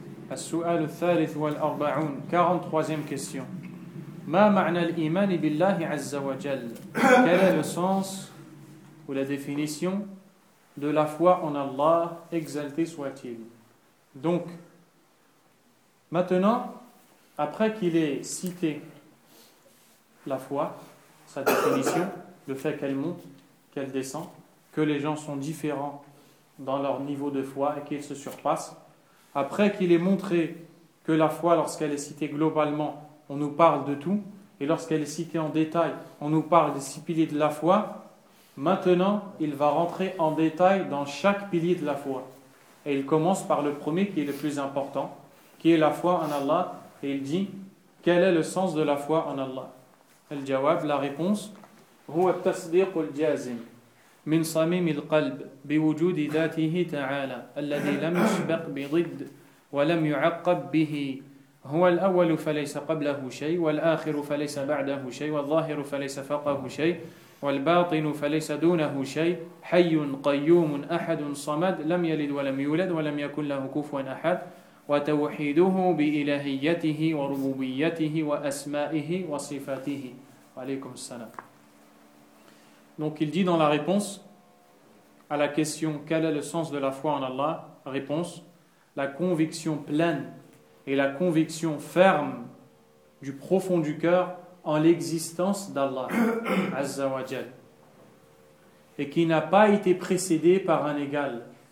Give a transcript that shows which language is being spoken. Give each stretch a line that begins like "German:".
Arabic: السؤال الثالث والأربعون
French: 43e question.
Arabic: ما معنى الإيمان بالله عز وجل؟
French: Quel est le sens ou la définition de la foi en Allah, exalté soit-il? Donc, maintenant, après qu'il ait cité la foi, sa définition, le fait qu'elle monte, qu'elle descend, que les gens sont différents dans leur niveau de foi et qu'ils se surpassent, après qu'il ait montré que la foi, lorsqu'elle est citée globalement, on nous parle de tout, et lorsqu'elle est citée en détail, on nous parle des six piliers de la foi, maintenant, il va rentrer en détail dans chaque pilier de la foi. Et il commence par le premier qui est le plus important, qui est la foi en Allah, et il dit, quel est le sens de la foi en Allah ?
Arabic: Al-Jawab,
French: la réponse,
Arabic: هُوَ التَّصْدِيقُ الْجَازِمُ من صميم القلب بوجود ذاته تعالى الذي لم يسبق بضد ولم يعقب به هو الأول فليس قبله شيء والآخر فليس بعده شيء والظاهر فليس فوقه شيء والباطن فليس دونه شيء حي قيوم أحد صمد لم يلد ولم يولد ولم يكن له كفوا أحد وتوحيده بإلهيته وربوبيته وأسمائه وصفاته عليكم السلام.
French: Donc il dit dans la réponse à la question « Quel est le sens de la foi en Allah ?» Réponse « La conviction pleine et la conviction ferme du profond du cœur en l'existence d'Allah, Azza wa Jal, et qui n'a pas été précédé par un égal.